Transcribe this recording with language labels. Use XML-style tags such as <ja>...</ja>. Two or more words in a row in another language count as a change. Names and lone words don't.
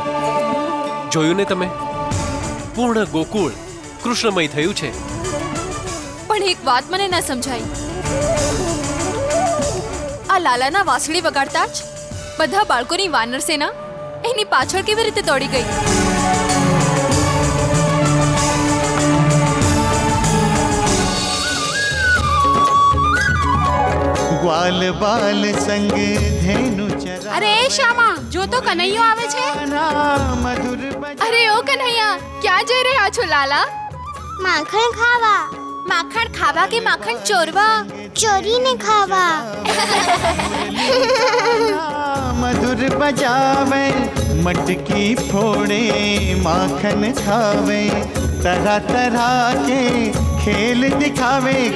<gu>જોયું ને તમે, પૂર્ણ ગોકુળ કૃષ્ણમય થયું છે. પણ એક વાત મને ન સમજાઈ. આ લાલાના વાંસળી વગાડતા જ બધા બાળકોની વાનર સેના એની પાછળ કેવી રીતે દોડી ગઈ?</gu> <hi>ग्वाल बाल संग धेनु चरा.</hi> <gu>અરે એ શ્યામા, જો તો કનૈયો આવે છે.</gu> <hi>मधुर</hi> <gu>અરે ઓ કન્હૈયા, ક્યાં જઈ રહ્યા છો લાલા? માખણ ખાવા. માખણ ખાવા કે માખણ ચોરવા? ચોરીને ખાવા.</gu> <hi>मधुर बजावे, मटकी फोड़े माखन खावे, तरह तरह के खेल दिखावे.</hi>